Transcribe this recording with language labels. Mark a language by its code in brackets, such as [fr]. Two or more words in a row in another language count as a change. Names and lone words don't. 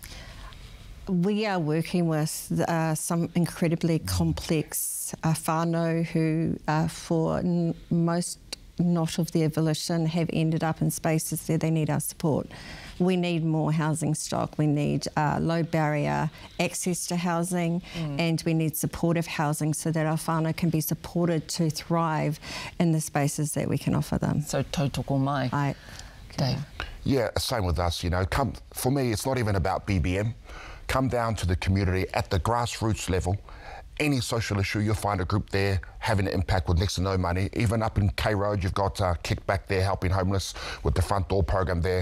[en] We are working with some incredibly complex whānau who, for most not of their volition, have ended up in spaces there, they need our support. We need more housing stock, we need low barrier access to housing, and we need supportive housing so that our whānau can be supported to thrive in the spaces that we can offer them. [mi] So tautoko mai. Dave? [en] Yeah, same with us, you know. For me, it's not even about BBM. Come down to the community at the grassroots level. Any social issue, you'll find a group there having an impact with next to no money. Even up in K Road, you've got Kickback there helping homeless with the front door program there.